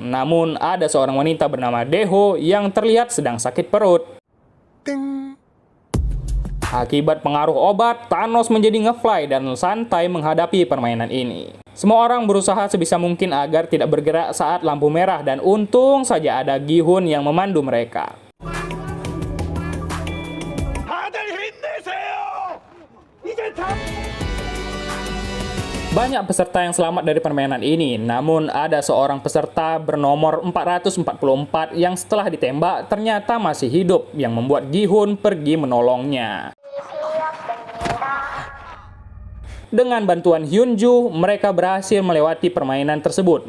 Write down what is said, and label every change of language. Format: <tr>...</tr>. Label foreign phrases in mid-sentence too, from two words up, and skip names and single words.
<id>Namun ada seorang wanita bernama Daeho yang terlihat sedang sakit perut. Akibat pengaruh obat, Thanos menjadi nge-fly dan santai menghadapi permainan ini. Semua orang berusaha sebisa mungkin agar tidak bergerak saat lampu merah dan untung saja ada Gi-hun yang memandu mereka.</id> <ko>다들 힘내세요. 이제 다.</ko> <id>Banyak peserta yang selamat dari permainan ini, namun ada seorang peserta bernomor 444 yang setelah ditembak ternyata masih hidup yang membuat Gi-hun pergi menolongnya. Dengan bantuan Hyunju, mereka berhasil melewati permainan tersebut.</id>